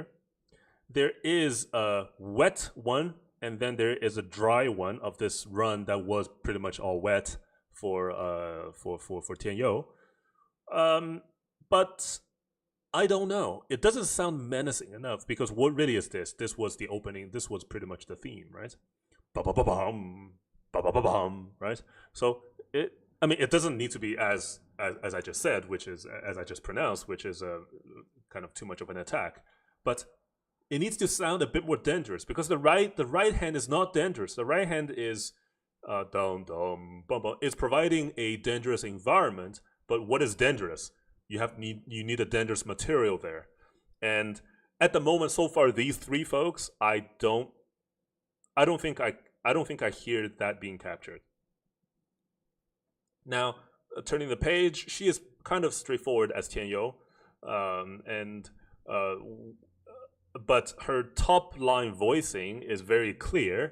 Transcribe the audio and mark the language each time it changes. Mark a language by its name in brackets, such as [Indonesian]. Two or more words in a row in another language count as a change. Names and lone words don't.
[English] There is a wet one, and then there is a dry one of this run that was pretty much all wet for Tian Yo. But I don't know. It doesn't sound menacing enough, because what really is this? This was the opening. This was pretty much the theme, right? Ba ba ba bum, ba ba ba bum, right? So it doesn't need to be as I just said, which is as I just pronounced, which is a kind of too much of an attack. But it needs to sound a bit more dangerous, because the right hand is not dangerous. The right hand is dum dum bum bum. It's providing a dangerous environment. But what is dangerous? You need a dangerous material there, and at the moment so far, these three folks, I don't think I hear that being captured. Now, turning the page, she is kind of straightforward as Tian Yo, but her top line voicing is very clear.